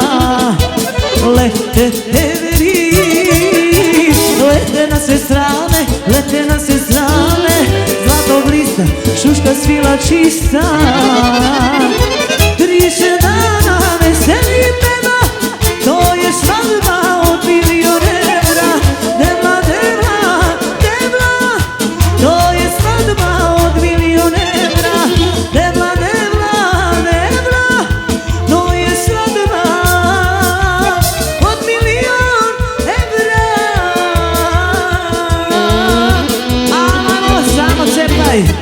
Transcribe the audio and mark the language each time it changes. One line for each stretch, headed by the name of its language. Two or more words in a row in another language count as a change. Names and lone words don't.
Serbian: Lete everi, lete na sve strane, zlato blista. čista, šuška svila čista. 30 dana veseli peva, to je svadba od milionera.
Romany: Devla, devla, devla,
Serbian: to je svadba od milionera.
Romany: Devla, devla, devla,
Serbian: to je svadba od milion evra. Amo, samo cepaj.